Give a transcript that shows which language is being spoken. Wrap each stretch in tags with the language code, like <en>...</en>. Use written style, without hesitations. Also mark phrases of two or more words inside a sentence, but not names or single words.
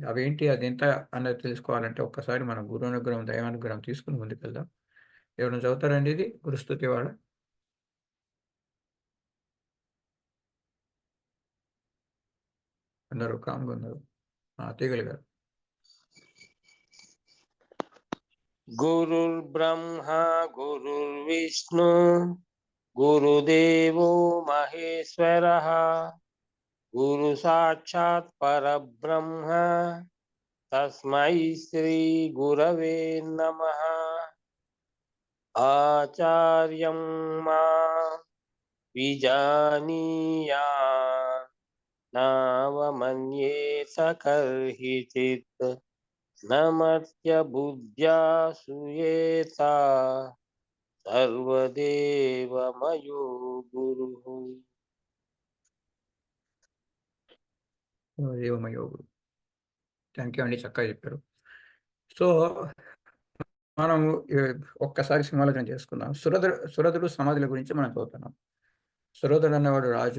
<te>అవేంటి అదెంత అన్నది తెలుసుకోవాలంటే ఒక్కసారి మనం గురువునుగ్రహం, దైవానుగ్రహం తీసుకొని ముందుకెళ్దాం. ఎవరైనా చదువుతారండి ఇది? గురుస్తుతి వాడ? అందరూ కామ్‌గా ఉన్నారు. తీగలు</te> <sa>गुरुर्ब्रह्मा गुरुर्विष्णु गुरुदेवो महेश्वरः गुरु साक्षात् परब्रह्म तस्मै श्री गुरवे नमः। आचार्यं मा विजानीयात् नावमन्येत कर्हिचित् नमर्त्य सूयेता सर्वदेवमयो गुरुः। దేవమయోగుడు.</sa> <en>thank you</en> <te>అండి. చక్కగా చెప్పారు. సో, మనము ఒక్కసారి సింహాలోచన చేసుకుందాం. సురధుడు సమాధుల గురించి మనం చదువుతున్నాం. సురధుడు అనేవాడు రాజు.</te>